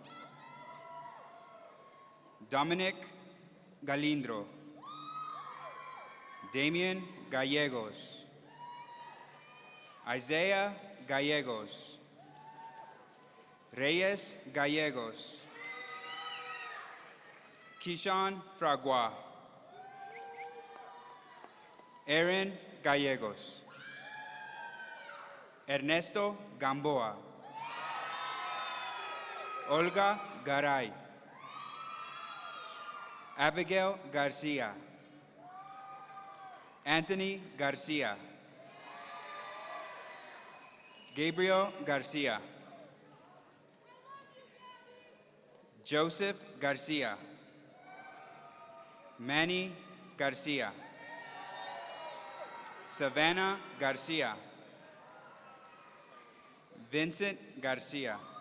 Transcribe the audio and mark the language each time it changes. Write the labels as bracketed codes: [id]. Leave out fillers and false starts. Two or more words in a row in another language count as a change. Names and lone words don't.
[en] Dominic Galindro, Damian Gallegos, Isaiah Gallegos, Reyes Gallegos, Kishan Fragua, Aaron Gallegos. Ernesto Gamboa, Olga Garay, Abigail Garcia, Anthony Garcia, Gabriel Garcia, Joseph Garcia, Manny Garcia, Savannah Garcia, Vincent Garcia,